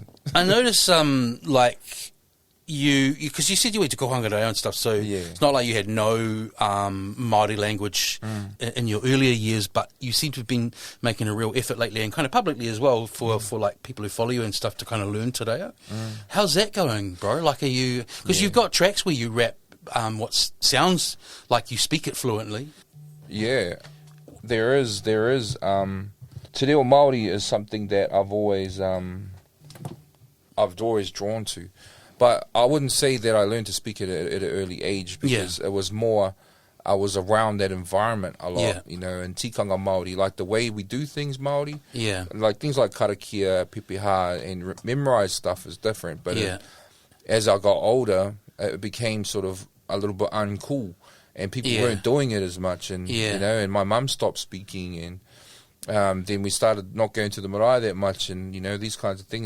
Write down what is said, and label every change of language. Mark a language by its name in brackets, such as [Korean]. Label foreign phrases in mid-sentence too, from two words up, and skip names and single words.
[English] I notice, like, because you said you went to [Māori] Kohanga Reo [English] and stuff, so it's not like you had no Māori language in your earlier years, but you seem to have been making a real effort lately, and kind of publicly as well, for like people who follow you and stuff to kind of learn [Māori] te reo. [English] How's that going, bro? Like, because you've got tracks where you rap what sounds like you speak it fluently. Yeah, there is. [Māori] Te reo Māori [English] is something that I've always drawn to. But I wouldn't say that I learned to speak it at an early age, because it was more, I was around that environment a lot, and [Māori] tikanga Māori, [English] like the way we do things Māori. Yeah. Like things like karakia, pepeha, and memorized stuff is different. But as I got older, it became sort of a little bit uncool, and people weren't doing it as much. And, and my mum stopped speaking, and then we started not going to the marae that much, and these kinds of things.